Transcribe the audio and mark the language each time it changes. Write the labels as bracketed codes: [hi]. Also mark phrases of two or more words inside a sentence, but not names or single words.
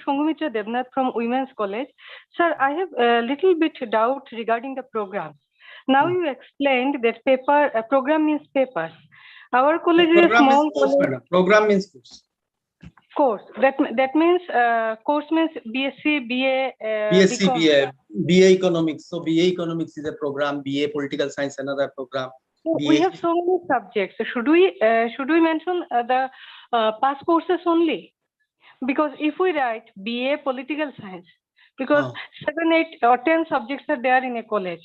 [en] Shongumitra Devnath from Women's College. Sir, I have a little bit doubt regarding the program. Now you explained that paper program means paper. Our college is a small college. Program means course. Course. That means course means BSc, BA, BSc, BCom. BA economics. So BA economics is a program. BA political science another program. So BA, we have so many subjects. So should we mention the past courses only? Because if we write BA political science, because 7, 8 or 10 subjects are there in a college.